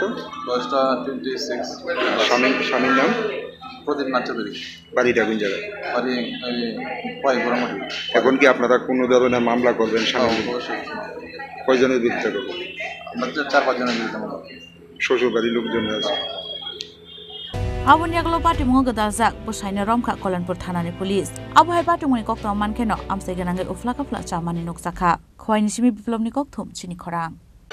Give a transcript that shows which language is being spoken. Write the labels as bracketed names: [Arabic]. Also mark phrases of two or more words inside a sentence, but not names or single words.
[Bangla] বয়সটা 26। স্বামীর নাম? প্রদীপনাথ চৌধুরী। বাড়িটা কোন জায়গায়? বাড়ি গরমটি। এখন কি আপনারা কোনো ধরনের মামলা করবেন? কয়জনের বিরুদ্ধে করবেন? আমরা 4-5 জনের বিরুদ্ধে মামলা। শ্বশুর বাড়ির লোকজন আছে। [Kok Borok] Abon yaglo party mungo gadajak busaina romkha Kolanpur thanani police abo hai party muni kokta mankeno amse ganangai ufla kapla chamani noksakha khwaini simi biplobni kokthum chini khorang